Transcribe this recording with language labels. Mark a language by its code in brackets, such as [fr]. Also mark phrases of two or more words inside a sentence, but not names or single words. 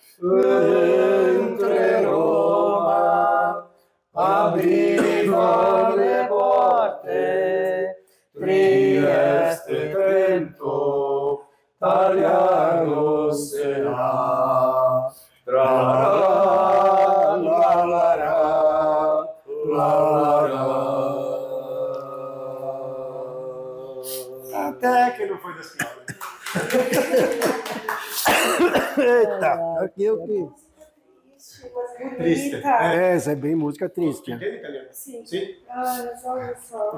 [it] Mentre Roma apriva le porte, Trieste, Trento, Tagliano sarà. Tra la la la la la. [pt] Até que não foi desse lado. Eita, aqui eu que. Triste. Essa é bem música triste. Né? Entende italiano? Sim. Sim. Olha só.